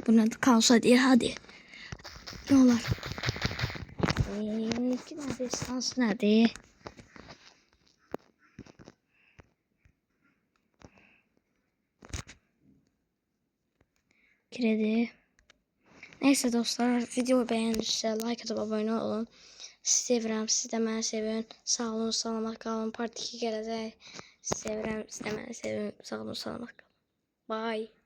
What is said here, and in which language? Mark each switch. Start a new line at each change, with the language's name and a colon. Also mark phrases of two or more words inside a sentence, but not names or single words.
Turkish: Buna da kalsa diye hadi. Ne olur. 2 tane destansı nerede? Kredi. Neyse dostlar, videoyu beğenirse like atıp abone olun.
Azerbaijani: Sevirəm, siz də məni sevin. Sağ olun, salamat qalın. Part 2 gələcək. Sevirəm, siz də məni sevin. Sağ olun, salamat qalın. Bye.